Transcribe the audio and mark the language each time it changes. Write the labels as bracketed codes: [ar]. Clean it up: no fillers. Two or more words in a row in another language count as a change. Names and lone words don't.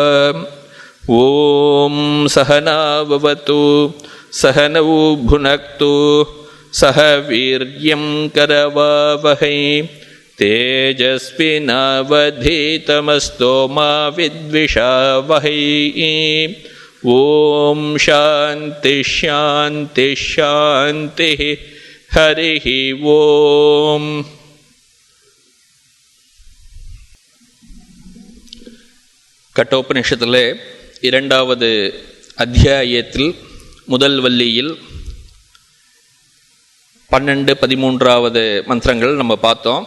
[sa] ॐ सहनाववतु सहनौ भुनक्तु सह वीर्यं करवावहै तेजस्विनावधीतमस्तु मा विद्विषावहै. ॐ शान्ति शान्ति शान्तिः. हरिः ॐ. [ta] கட்டோபனிஷத்திலே இரண்டாவது அத்தியாயத்தில் முதல் வள்ளியில் 12-13 மந்திரங்கள் நம்ம பார்த்தோம்.